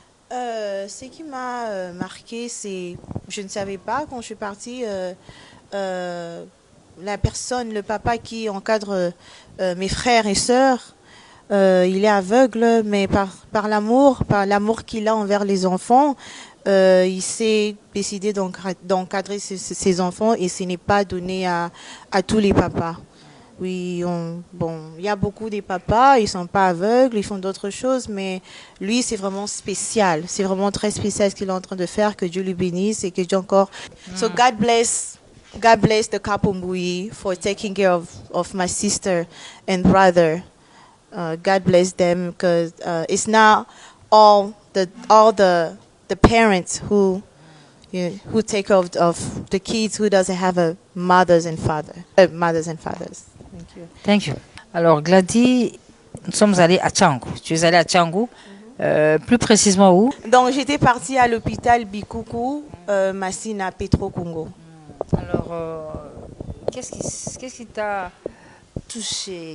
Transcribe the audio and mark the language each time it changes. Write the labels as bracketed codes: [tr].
[fr] Ce qui m'a marqué, c'est, je ne savais pas quand je suis partie, la personne, le papa qui encadre mes frères et sœurs, il est aveugle, mais par l'amour qu'il a envers les enfants, il s'est décidé d'encadrer ses enfants et ce n'est pas donné à tous les papas. Oui, il y a beaucoup de papas, ils ne sont pas aveugles, ils font d'autres choses, mais lui, c'est vraiment spécial. C'est vraiment très spécial ce qu'il est en train de faire, que Dieu lui bénisse et que Dieu encore... [en] So God bless the couple Mbouyi for taking care of my sister and brother. God bless them, because it's not all the parents who take care of the kids who doesn't have a mothers and fathers. Thank you. Thank you. [fr] Alors Gladys, nous sommes allés à Tchangou. Tu es allée à Tchangou, plus précisément où? Donc j'étais partie à l'hôpital Bikoukou, Massina, Petro Congo. Alors, qu'est-ce qui t'a touché?